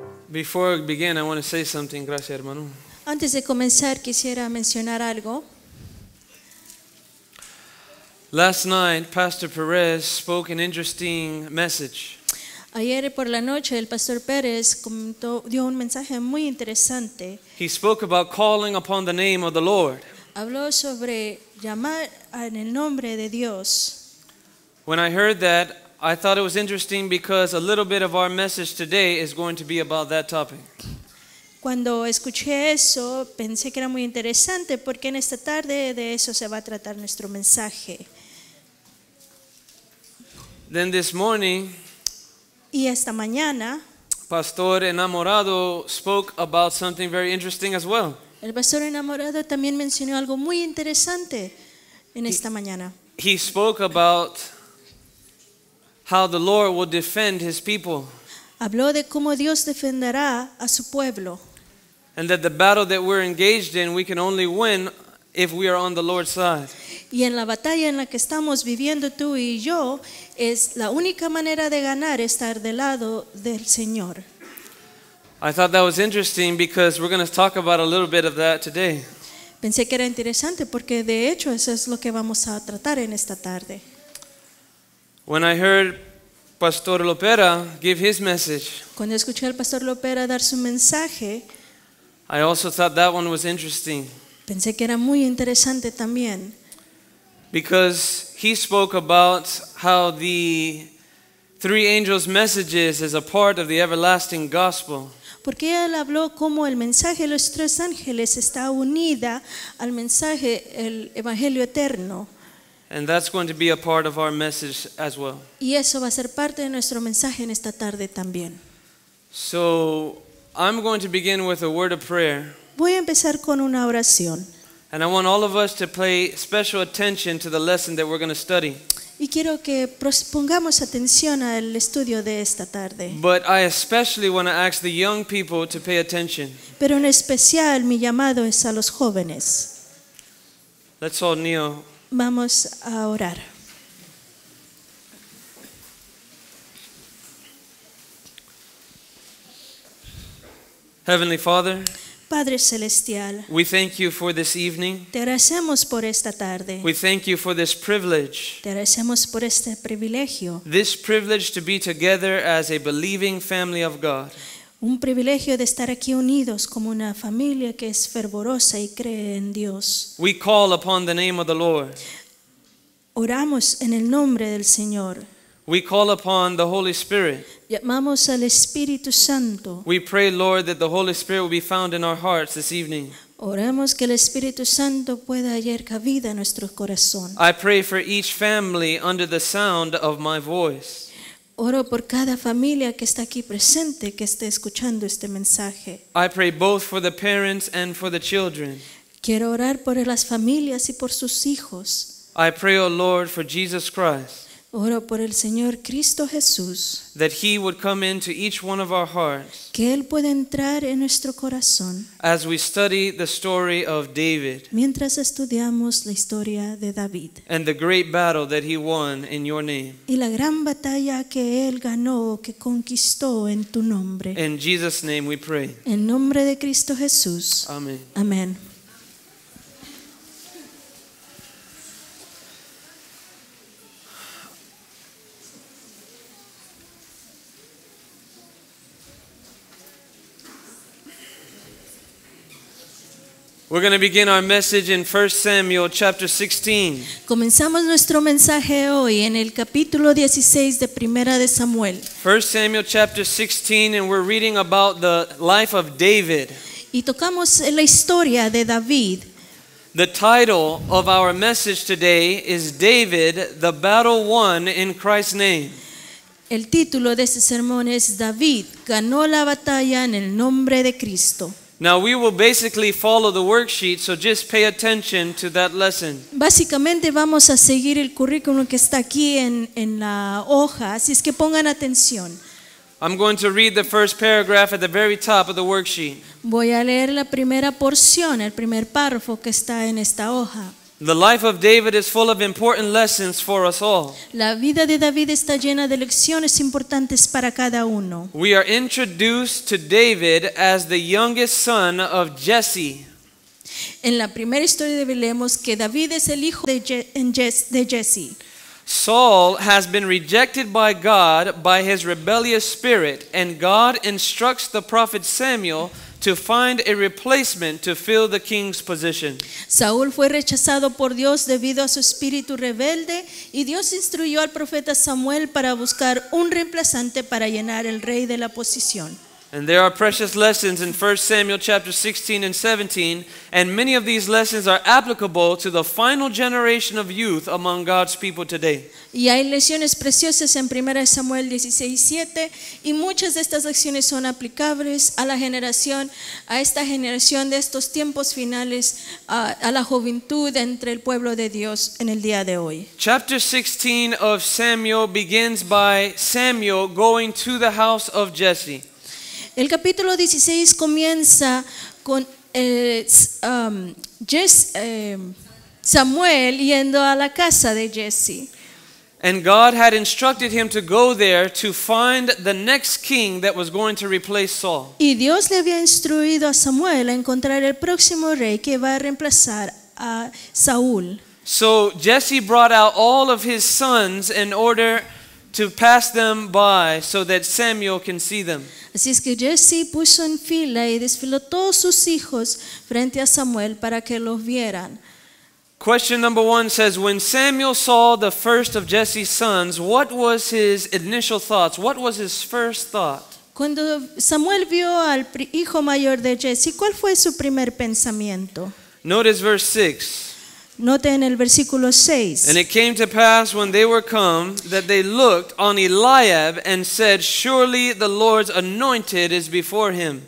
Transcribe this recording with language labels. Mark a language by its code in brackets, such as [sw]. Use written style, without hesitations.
[en] Before we begin, I want to say something. [es] Gracias, hermano. Antes de comenzar, quisiera mencionar algo. [en] Last night, Pastor Perez spoke an interesting message. [es] Ayer por la noche el pastor Pérez dio un mensaje muy interesante. [en] He spoke about calling upon the name of the Lord. [es] Habló sobre llamar en el nombre de Dios. [en] When I heard that, I thought it was interesting because a little bit of our message today is going to be about that topic. [es] Cuando escuché eso, pensé que era muy interesante porque en esta tarde de eso se va a tratar nuestro mensaje. [en] Then this morning, [es] Y esta mañana, [en] Pastor Enamorado spoke about something very interesting as well. [es] el pastor enamorado también mencionó algo muy interesante en esta mañana. [en] He spoke about how the Lord will defend his people, [es] Habló de cómo Dios defenderá a su pueblo. [en] and that the battle that we're engaged in, we can only win if we are on the Lord's side. [es] Y en la batalla en la que estamos viviendo tú y yo, es la única manera de ganar estar del lado del Señor. [en] I thought that was interesting because we're going to talk about a little bit of that today. [es] Pensé que era interesante porque de hecho eso es lo que vamos a tratar en esta tarde. [en] When I heard Pastor Lopera give his message, [es] Cuando escuché al pastor Lopera dar su mensaje, [en] I also thought that one was interesting [es] pensé que era muy interesante también. [en] because he spoke about how the three angels' messages is a part of the everlasting gospel. [es] Porque él habló cómo el mensaje de los tres ángeles está unida al mensaje, el evangelio eterno. [en] And that's going to be a part of our message as well. [es] Y eso va a ser parte de nuestro mensaje en esta tarde también. [en] So I'm going to begin with a word of prayer. [es] Voy a empezar con una oración. [en] And I want all of us to pay special attention to the lesson that we're going to study. [es] Y quiero que pongamos atención al estudio de esta tarde. [en] But I especially want to ask the young people to pay attention. [es] Pero en especial mi llamado es a los jóvenes. [en] Let's all kneel. [es] Vamos a orar. [en] Heavenly Father, [es] Padre Celestial, [en] we thank you for this evening. [es] te agradecemos por esta tarde. [en] We thank you for this privilege. [es] Te agradecemos por este privilegio. [en] This privilege to be together as a believing family of God. [es] Un privilegio de estar aquí unidos como una familia que es fervorosa y cree en Dios. [en] We call upon the name of the Lord. [es] Oramos en el nombre del Señor. [en] We call upon the Holy Spirit. [es] Llamamos al Espíritu Santo. [en] We pray, Lord, that the Holy Spirit will be found in our hearts this evening. [es] Oramos que el Espíritu Santo pueda hallar cabida en nuestro corazón. [en] I pray for each family under the sound of my voice. [es] Oro por cada familia que está aquí presente, que esté escuchando este mensaje. [en] I pray both for the parents and for the children. [es] Quiero orar por las familias y por sus hijos. [en] I pray, O Lord, for Jesus Christ, [es] Oro por el Señor Cristo Jesús, [en] that He would come into each one of our hearts [es] que Él pueda entrar en nuestro corazón [en] as we study the story of David [es] mientras estudiamos la historia de David [en] and the great battle that he won in your name. [es] y la gran batalla que Él ganó, que conquistó en tu nombre. [en] In Jesus' name we pray. [es] En nombre de Cristo Jesús. [en] Amen. [es] Amén. [en] We're going to begin our message in 1 Samuel chapter 16. [es] Comenzamos nuestro mensaje hoy en el capítulo 16 de Primera de Samuel. [en] 1 Samuel chapter 16, and we're reading about the life of David. [es] Y tocamos la historia de David. [en] The title of our message today is David, the battle won in Christ's name. [es] El título de este sermón es David ganó la batalla en el nombre de Cristo. [en] Now we will basically follow the worksheet, so just pay attention to that lesson. [es] Básicamente vamos a seguir el currículum que está aquí en la hoja, así es que pongan atención. [en] I'm going to read the first paragraph at the very top of the worksheet. [es] Voy a leer la primera porción, el primer párrafo que está en esta hoja. [en] The life of David is full of important lessons for us all. [es] La vida de David está llena de lecciones importantes para cada uno. [en] We are introduced to David as the youngest son of Jesse. [es] En la primera historia leemos que David es el hijo de Jesse. [en] Saul has been rejected by God by his rebellious spirit, and God instructs the prophet Samuel to find a replacement to fill the king's position. [es] Saúl fue rechazado por Dios debido a su espíritu rebelde y Dios instruyó al profeta Samuel para buscar un reemplazante para llenar el rey de la posición. [en] And there are precious lessons in 1 Samuel chapter 16 and 17, and many of these lessons are applicable to the final generation of youth among God's people today. [es] Y hay lecciones preciosas en 1 Samuel 16:7 y muchas de estas lecciones son aplicables a esta generación de estos tiempos finales, a la juventud entre el pueblo de Dios en el día de hoy. [en] Chapter 16 of Samuel begins by Samuel going to the house of Jesse. [es] El capítulo 16 comienza con Samuel yendo a la casa de Jesse. [en] And God had instructed him to go there to find the next king that was going to replace Saul. [es] Y Dios le había instruido a Samuel a encontrar el próximo rey que va a reemplazar a Saúl. [en] So Jesse brought out all of his sons in order to pass them by so that Samuel can see them. [es] Así es que Jesse puso en fila y desfiló todos sus hijos frente a Samuel para que los vieran. [en] Question number 1 says, when Samuel saw the first of Jesse's sons, what was his initial thoughts? What was his first thought? [es] Cuando Samuel vio al hijo mayor de Jesse, ¿cuál fue su primer pensamiento? [en] Notice verse 6. [es] Note en el versículo 6. [en] And it came to pass when they were come that they looked on Eliab and said, surely the Lord's anointed is before him.